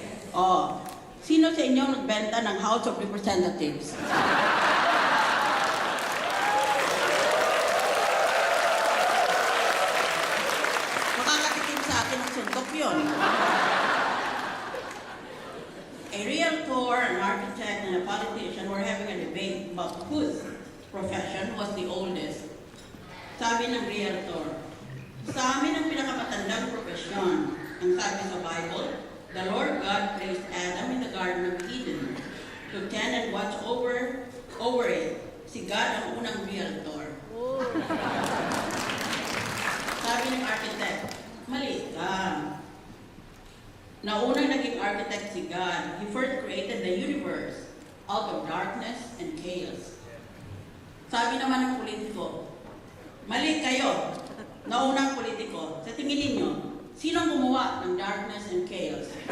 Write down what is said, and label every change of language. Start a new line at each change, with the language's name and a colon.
Filipino: Oh, sino sa inyo nagbenta ng House of Representatives? Makakatikim sa akin ng suntok yun.
English: A realtor, an architect, and a politician were having a debate about whose profession was the oldest.
Filipino: Sabi ng realtor, sa amin ang pinakamatandang profesyon. Ang sabi sa
English: Bible, the Lord God placed Adam in the Garden of Eden to tend and watch over it.
Filipino: Si God ang unang realtor. Sabi ng architect, mali ka. Naunang naging architect si God.
English: He first created the universe out of darkness and chaos.
Filipino: Sabi naman ng politiko, mali kayo. Naunang politiko. Sa tingin ninyo, sinong gumawa ng
English: darkness and chaos?